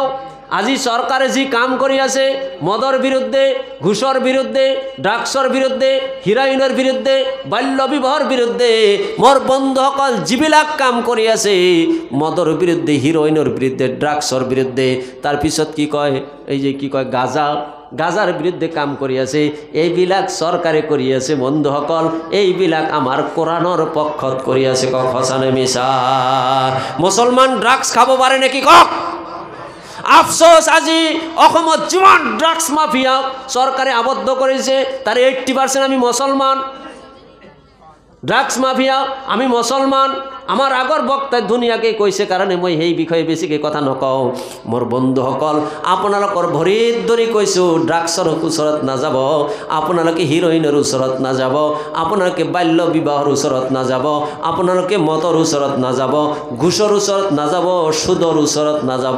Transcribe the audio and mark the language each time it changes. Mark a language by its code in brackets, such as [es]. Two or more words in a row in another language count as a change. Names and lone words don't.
[as] আজি চৰকাৰে যি কাম কৰি আছে, মদৰ বিৰুদ্ধে, ঘুষৰ বিৰুদ্ধে, ড্ৰাগছৰ বিৰুদ্ধে, হিৰাইনৰ বিৰুদ্ধে, বাল্য বিবাহৰ বিৰুদ্ধে, মোৰ বন্ধুসকল যিবিলাক কাম কৰি আছে, মদৰ বিৰুদ্ধে, হিৰোইনৰ বিৰুদ্ধে, ড্ৰাগছৰ বিৰুদ্ধে, তাৰপিছত কি কয়, এই যে কি কয় গাজাৰ বিৰুদ্ধে কাম কৰি আছে, এইবিলাক চৰকাৰে কৰি আছে। বন্ধুসকল, এইবিলাক আমাৰ কোৰাণৰ পক্ষত কৰি আছে। কক হসানে মিছা? মুছলমান ড্ৰাগছ খাব পাৰে নেকি? কক। আফসোস, আজি অসমত যিমান ড্ৰাগছ মাফিয়া চৰকাৰে আবদ্ধ কৰিছে, তার 80% আমি মুসলমান। ড্ৰাগছ মাফিয়া আমি মুসলমান। আমার আগৰ বক্তাই ধুনীয়াকৈ কৈছে কাৰণে মই সেই বিষয়ে বেছিকৈ কথা নকওঁ। মোৰ বন্ধুসকল, আপোনালোকৰ ভৰিত ধৰি কৈছোঁ, ড্ৰাগছৰ ওচৰত নাযাব, আপোনালোকে হিৰোইনৰ ওচৰত নাযাব, আপোনালোকে বাল্য বিবাহৰ ওচৰত নাযাব, আপোনালোকে মদৰ ওচৰত নাযাব, ঘুষৰ ওচৰত নাযাব, সুদৰ ওচৰত নাযাব।